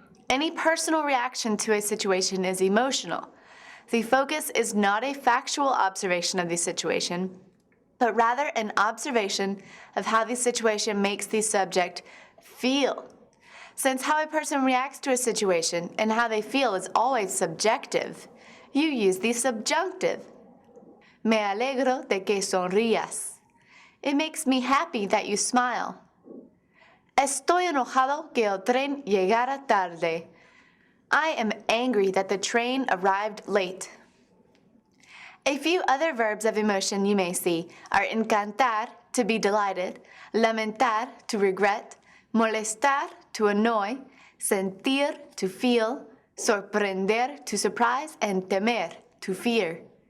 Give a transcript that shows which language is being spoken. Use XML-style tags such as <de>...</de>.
<en>Any personal reaction to a situation is emotional. The focus is not a factual observation of the situation, but rather an observation of how the situation makes the subject feel. Since how a person reacts to a situation and how they feel is always subjective, you use the subjunctive.</en> <es>Me alegro de que sonrías.</es> <en>It makes me happy that you smile.</en> <es>Estoy enojado que el tren llegara tarde.</es> <en>I am angry that the train arrived late. A few other verbs of emotion you may see are encantar, to be delighted, lamentar, to regret, molestar, to annoy, sentir, to feel, sorprender, to surprise, and temer, to fear.</en>